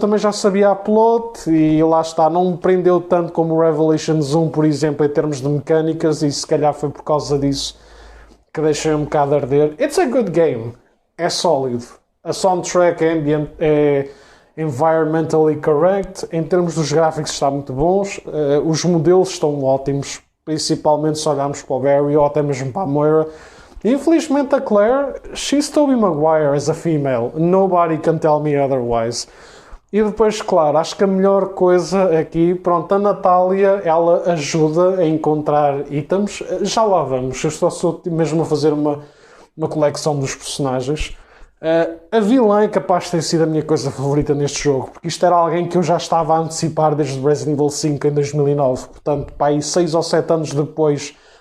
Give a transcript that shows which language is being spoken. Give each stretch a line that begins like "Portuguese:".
Portuguese: Eu também já sabia a plot e lá está, não me prendeu tanto como o Revelations 1, por exemplo, em termos de mecânicas, e se calhar foi por causa disso que deixei um bocado a arder.
English: It's a good game.
Portuguese: É sólido. A soundtrack é
English: environmentally correct.
Portuguese: Em termos dos gráficos está muito bons. Os modelos estão ótimos, principalmente se olharmos para o Barry ou até mesmo para a Moira. Infelizmente a Claire,
English: she's Tobey Maguire as a female. Nobody can tell me otherwise.
Portuguese: E depois, claro, acho que a melhor coisa aqui, pronto, a Natália, ela ajuda a encontrar itens. Já lá vamos, eu estou mesmo a fazer uma coleção dos personagens. A vilã é capaz de ter sido a minha coisa favorita neste jogo, porque isto era alguém que eu já estava a antecipar desde Resident Evil 5 em 2009. Portanto, pá, aí 6 ou 7 anos depois